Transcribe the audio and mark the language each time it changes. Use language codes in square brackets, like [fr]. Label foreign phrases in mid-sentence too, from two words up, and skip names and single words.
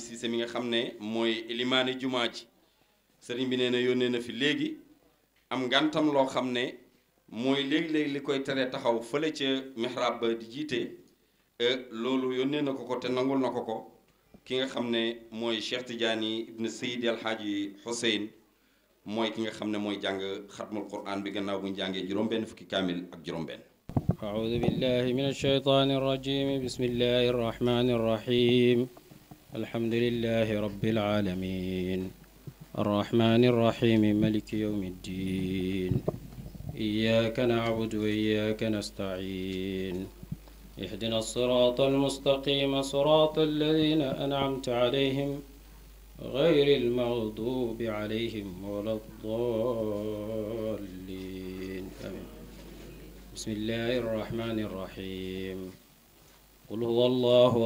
[wo] Cissé mi nga xam ne mooy limaani jumaa ji sëriñ bi nee na yónnee na fi léegi am ngantam loo xam ne mooy léegi-léegi li koy tere taxaw fële ca mihrab ba di jiite loolu yónnee na ko te nangul na ko ki nga xam ne mooy Cheikh Tidiane ibn Seydi Alhaaji Hussein mooy ki nga xam ne mooy jàng xatmul Qur'an bi gannaaw bu ñu jàngee juróom-benn fukki kaamil ak juróom-benn. [ar] أعوذ بالله من الشيطان الرجيم بسم الله الرحمن الرحيم الحمد لله رب العالمين الرحمن الرحيم ملك يوم الدين إياك نعبد وإياك نستعين اهدنا الصراط المستقيم صراط الذين أنعمت عليهم غير المغضوب عليهم ولا الضالين آمين بسم الله الرحمن الرحيم قل هو الله